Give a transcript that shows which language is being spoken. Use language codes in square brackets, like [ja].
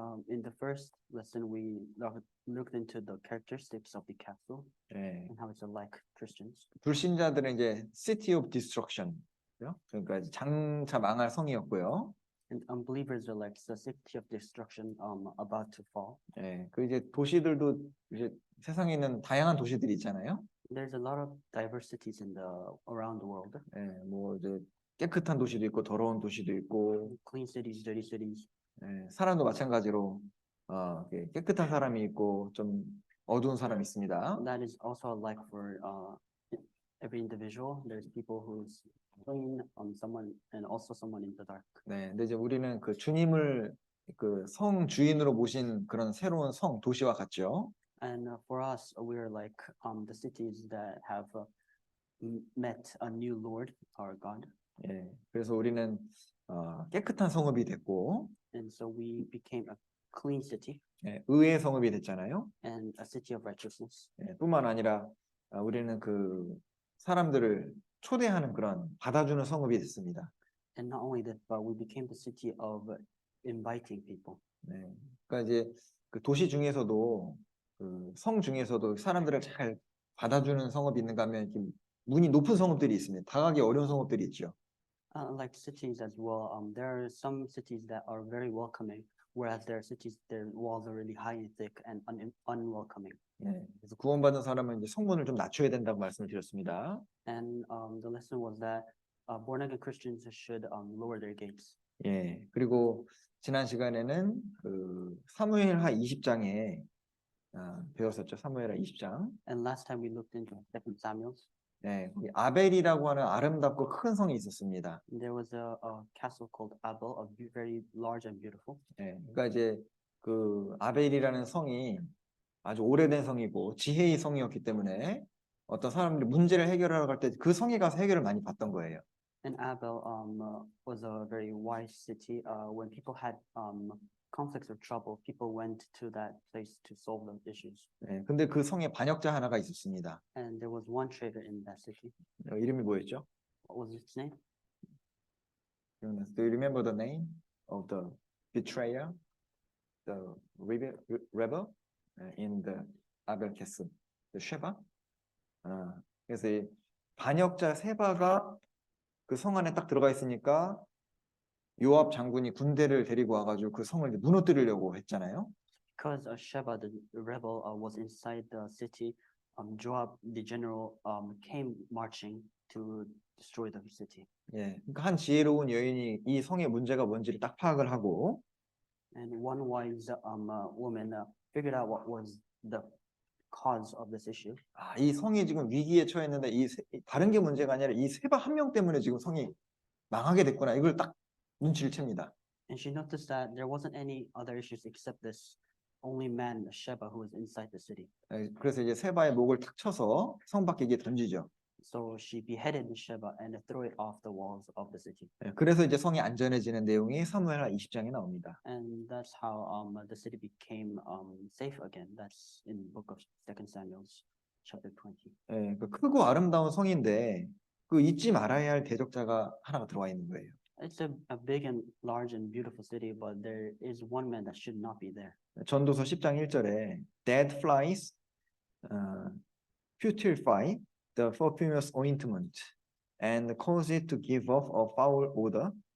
[en] In the first lesson, we looked into the characteristics of the castle [ko] 네. [en] and how it's like Christians. [ko] 불신자들은 이제 [en] city of destruction, [ko] 그러니까 장차 망할 성이었고요. [en] And unbelievers are like the city of destruction, about to fall. [ko] 네, 그 이제 도시들도 이제 세상에 있는 다양한 도시들이 있잖아요. [en] There's a lot of diversities around the world. [ko] 네, 뭐 이제 깨끗한 도시도 있고 더러운 도시도 있고. [en] Clean cities, dirty cities. [ko] 네, 사람도 마찬가지로 깨끗한 사람이 있고 좀 어두운 사람이 있습니다. [en] That is also like for every individual. There's people who's clean, someone and also someone in the dark. [ko] 네, 근데 이제 우리는 그 주님을 그 성 주인으로 모신 그런 새로운 성 도시와 같죠. [en] And for us, we're like the cities that have met a new Lord, our God. [ko] 예, 그래서 우리는 깨끗한 성읍이 됐고, [en] And so we became a clean city. [ko] 예, 의의 성읍이 됐잖아요. [en] And a city of righteousness. [ko] 예, 뿐만 아니라 우리는 그 사람들을 초대하는 그런 받아주는 성읍이 됐습니다. [en] And not only that, but we became the city of inviting people. [ko] 네, 그러니까 이제 그 도시 중에서도 그 성 중에서도 사람들을 잘 받아주는 성읍이 있는가 하면 이렇게 문이 높은 성읍들이 있습니다. 다가기 어려운 성읍들이 있죠. [en] Like cities as well, there are some cities that are very welcoming, whereas there are cities their walls are really high and thick and unwelcoming. [ko] 예, 그래서 구원받은 사람은 이제 성문을 좀 낮춰야 된다고 말씀을 드렸습니다. [en] And the lesson was that born again Christians should lower their gates. [ko] 예, 그리고 지난 시간에는 그 사무엘하 20장에 배웠었죠. 사무엘하 20장. [en] And last time we looked into 2 Samuel. [ko] 예, 거기 아벨이라고 하는 아름답고 큰 성이 있었습니다. [en] There was a castle called Abel, very large and beautiful. [ko] 예, 그러니까 이제 그 아벨이라는 성이 아주 오래된 성이고 지혜의 성이었기 때문에 어떤 사람들이 문제를 해결하러 갈 때 그 성에 가서 해결을 많이 받던 거예요. [en] And Abel was a very wise city. When people had conflicts or trouble, people went to that place to solve those issues. [ko] 예, 근데 그 성에 반역자 하나가 있었습니다. [en] And there was one traitor in that city. [ko] 이름이 뭐였죠? [en] What was its name? Do you remember the name of the betrayer, the rebel in the Abel castle, the Sheba? [ko] 그래서 이 반역자 세바가 그 성 안에 딱 들어가 있으니까 요압 장군이 군대를 데리고 와가지고 그 성을 이제 무너뜨리려고 했잖아요. [en] Because Sheba, the rebel, was inside the city, Joab, the general, came marching to destroy the city. [ko] 예, 그러니까 한 지혜로운 여인이 이 성의 문제가 뭔지를 딱 파악을 하고 [en] And one wise woman figured out what was the cause of this issue. [ko] 이 성이 지금 위기에 처했는데 다른 게 문제가 아니라 이 세바 한 명 때문에 지금 성이 망하게 됐구나. 이걸 딱 눈치를 챕니다. [en] And she noticed that there wasn't any other issues except this only man, Sheba, who was inside the city. [ko] 그래서 이제 세바의 목을 탁 쳐서 성 밖에 이게 던지죠. [en] So she beheaded Sheba and threw it off the walls of the city. [ko] 그래서 이제 성이 안전해지는 내용이 사무엘하 20장에 나옵니다. [en] And that's how the city became safe again. That's in the book of 2 Samuel, chapter 20. [ko] 예, 그 크고 아름다운 성인데 그 잊지 말아야 할 대적자가 하나가 들어와 있는 거예요. [en] It's a big and large and beautiful city, but there is one man that should not be there. [ko] 전도서 10장 1절에 [en] dead flies putrefy the perfumous ointment and cause it to give off a foul odor.